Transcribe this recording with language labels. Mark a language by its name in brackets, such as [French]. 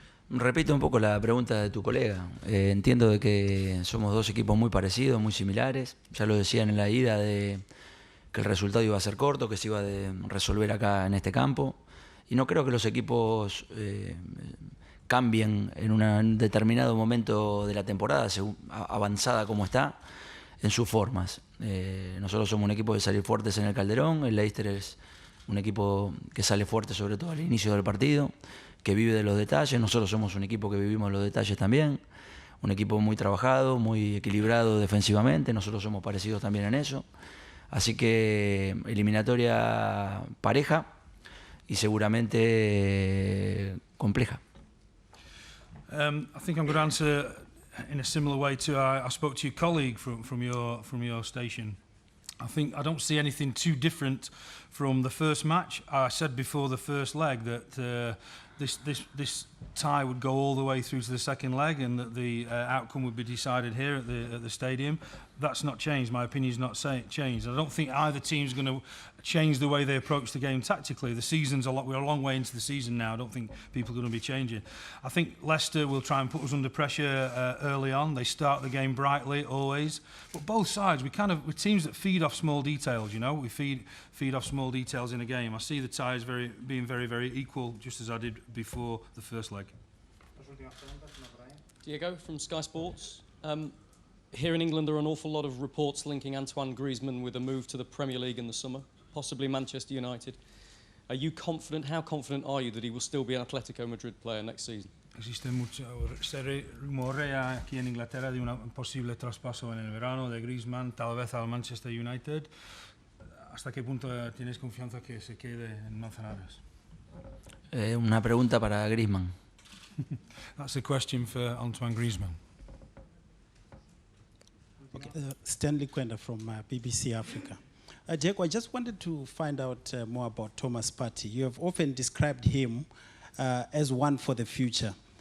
[Spanish] Repito un poco la pregunta de tu colega. Entiendo de que somos dos equipos muy parecidos, muy similares. Ya lo decían en la ida de que el resultado iba a ser corto, que se iba a resolver acá en este campo. Y no creo que los equipos cambien en un determinado momento de la temporada, avanzada como está, en sus formas. Nosotros somos un equipo de salir fuertes en el Calderón. El Leicester es un equipo que sale fuerte sobre todo al inicio del partido, que vive de los detalles. Nosotros somos un equipo que vivimos los detalles también, un equipo muy trabajado, muy equilibrado defensivamente. Nosotros somos parecidos también en eso. Así que eliminatoria pareja y seguramente compleja. [English] I think I'm going to answer in a similar way to I spoke to your colleague from your station. I don't see anything too different from the first match. I said before the first leg that this tie would go all the way through to the second leg, and that the outcome would be decided here at the stadium. That's not changed. My opinion's not changed. I don't think either team's going to change the way they approach the game tactically. The season's we're a long way into the season now. I don't think people are going to be changing. I think Leicester will try and put us under pressure early on. They start the game brightly always, but both sides we're teams that feed off small details. You know, we feed off small details in a game. I see the ties being very, very equal, just as I did before the first leg. Diego from Sky Sports. Here in England, there are an awful lot of reports linking Antoine Griezmann with a move to the Premier League in the summer, possibly Manchester United. Are you confident? How confident are you that he will still be an Atletico Madrid player next season? [Spanish] Existe mucho rumore aquí en Inglaterra de un posible traspaso en el verano de Griezmann, tal vez al Manchester United. ¿Hasta qué punto tienes confianza que se quede en Manzanares? Una pregunta para Griezmann. [English] That's a question for Antoine Griezmann. Okay, Stanley Quenda from BBC Africa. Diego, I just wanted to find out more about Thomas Partey. You have often described him as one for the future.